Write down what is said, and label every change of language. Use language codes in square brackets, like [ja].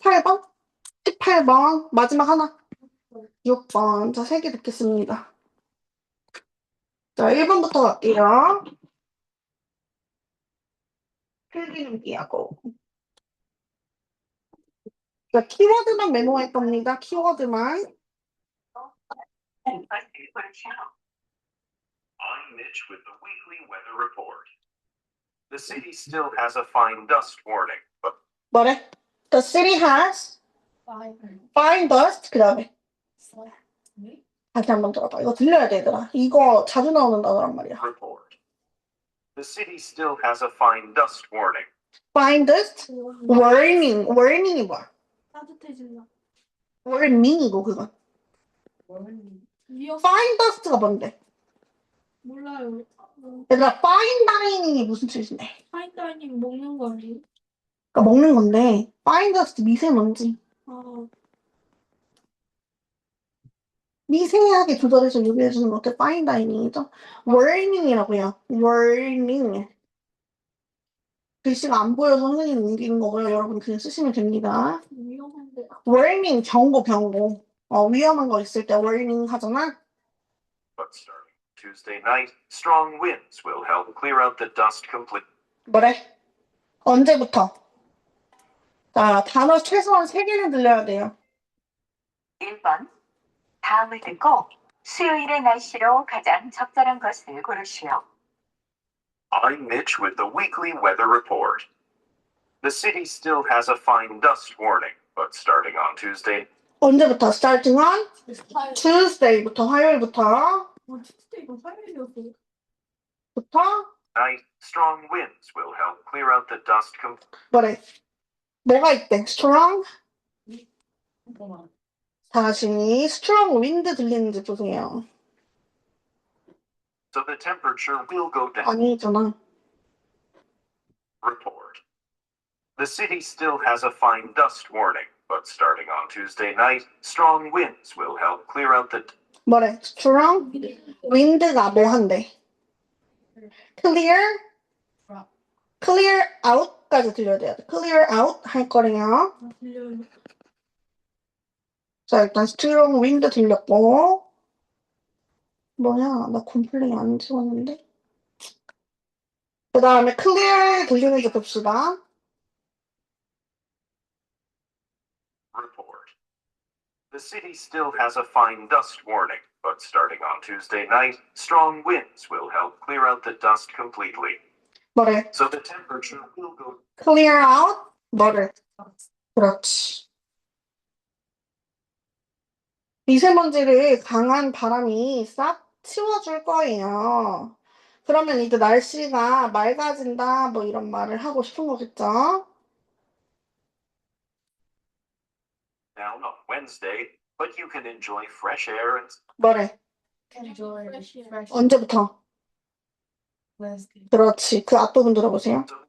[ko] 18번? 18번. 마지막 하나. 6번. 자, 3개 듣겠습니다. 자, 1번부터 갈게요. 필기하고. 자, 키워드만 메모할 겁니다. 키워드만. [en] I'm Mitch with the weekly weather report. The city still has a fine dust warning, but [ko] 뭐래? [en] The city has 5. [ko] fine dust. 그 다음에. 네? 다시 한번 들어봐. 이거 들려야 돼, 얘들아. 이거 자주 나오는 단어란 말이야. [en] report. The city still has a fine dust warning. Fine dust? warning. [ko] warning이 뭐야? 따뜻해진다. warning이고, 그건. 위험? fine dust가 뭔데? 몰라요. 얘들아, fine dining이 무슨 뜻인데? 파인다이닝 먹는 거 아니에요? 그러니까 먹는 건데, fine dust 미세먼지. 아, 미세하게 조절해서 요리해주는 것도 fine dining이죠. warning이라고 해요. [en] warning. [ko] 글씨가 안 보여서 선생님 옮기는 거고요. 여러분 그냥 쓰시면 됩니다. 위험한데. warning, 경고. 위험한 거 있을 때 warning 하잖아. [en] But starting Tuesday night, strong winds will help clear out the dust completely. [ko] 뭐래? 언제부터? 자, 단어 최소한 3개는 들려야 돼요. 1번. 다음을 듣고 수요일의 날씨로 가장 적절한 것을 고르시오. [en] I'm Mitch with the weekly weather report. The city still has a fine dust warning, but starting on Tuesday, [ko] 언제부터? [en] starting on Tuesday부터, [ko] 화요일부터. 진짜 이거 화요일이었어요. [en] night, strong winds will help clear out the dust completely. [ko] 뭐래? 뭐가 있대? strong? 잠깐만. 다시 strong wind 들리는지 보세요. [en] So the temperature will go down. [ko] 아니잖아. [en] Report. The city still has a fine dust warning, but starting on Tuesday night, strong winds will help clear out the [ko] 뭐래? strong wind가 뭐 한대? clear out까지 들려야 돼요. clear out 할 거래요. 들려요. 자, 일단 strong wind 들렸고. 뭐야? 나 컴플레인 안 찍었는데? 그 다음에 clear 들리는지 봅시다. [en] report. The city still has a fine dust warning, but starting on Tuesday night, strong winds will help clear out the dust completely. [ko] 뭐래? [en] So the temperature will go [ko] clear out? 뭐래? 그렇지. 미세먼지를 강한 바람이 싹 치워줄 거예요. 그러면 이제 날씨가 맑아진다, 뭐 이런 말을 하고 싶은 거겠죠? [en] down on Wednesday, but you can enjoy fresh air and [ko] 뭐래? [en] enjoy fresh [ko] 언제부터? [en] Wednesday. [ko] 그렇지. 그 앞부분 들어보세요.